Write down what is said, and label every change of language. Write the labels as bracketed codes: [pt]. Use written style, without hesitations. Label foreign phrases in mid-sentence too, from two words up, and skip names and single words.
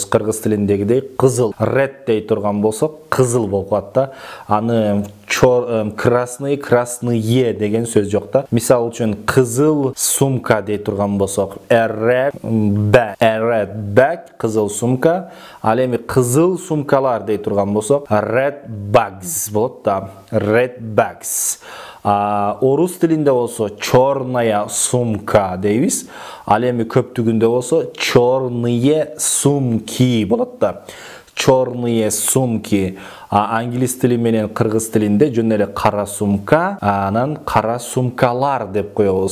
[ky] Кыргыз тилиндегидей кызыл. Red дей турган болсо кызыл болуп калат да. Аны [ru] красный, красные [ky] деген сөз жок да. Мисалы үчүн кызыл сумка дей турган болсок, [en] red bag, [ky] кызыл сумка. Ал эми кызыл сумкалар дей турган болсок, [en] red bags [ky] болот да. [en] Red bags. [ky] Орус тилинде болсо [ru] черная сумка [ky] дейбиз. Ал эми көптүгүндө болсо [ru] черные сумки [ky] болот да. [ru] Черные сумки. [ky] Англис тили менен кыргыз тилинде жөн эле кара сумка, анан кара сумкалар деп коебуз.